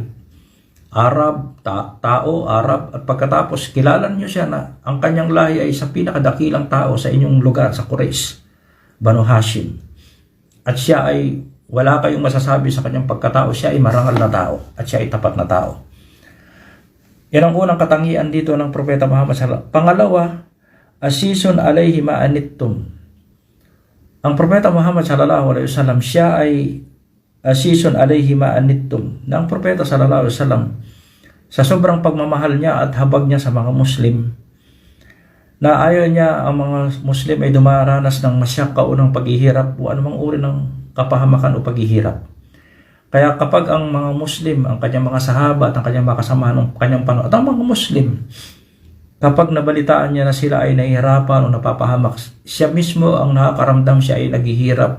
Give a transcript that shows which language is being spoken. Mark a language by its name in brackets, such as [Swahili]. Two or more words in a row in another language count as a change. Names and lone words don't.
[Filipino] Arab, tao, Arab, at pagkatapos kilala niyo siya na ang kanyang lahi ay sa pinakadakilang tao sa inyong lugar, sa Quraysh, Banu Hashim. At siya ay wala kayong masasabi sa kanyang pagkatao, siya ay marangal na tao at siya ay tapat na tao. Yan ang unang katangian dito ng Propeta Muhammad [Arabic] صلى الله عليه وسلم. Pangalawa, عزيز عليه ما عنتم. Ang Propeta Muhammad صلى الله عليه وسلم, siya ay عزيز عليه ما عنتم. [Filipino] Na ang Propeta [Arabic] صلى الله عليه وسلم, [Filipino] sa sobrang pagmamahal niya at habag niya sa mga Muslim, na ayaw niya ang mga Muslim ay dumaranas ng masyaka o ng paghihirap o anumang uri ng kapahamakan o paghihirap. Kaya kapag ang mga Muslim, ang kanyang mga sahaba at ang kanyang mga kasama ng kanyang panahon, at ang mga Muslim, kapag nabalitaan niya na sila ay nahihirapan o napapahamak, siya mismo ang nakakaramdam, siya ay naghihirap.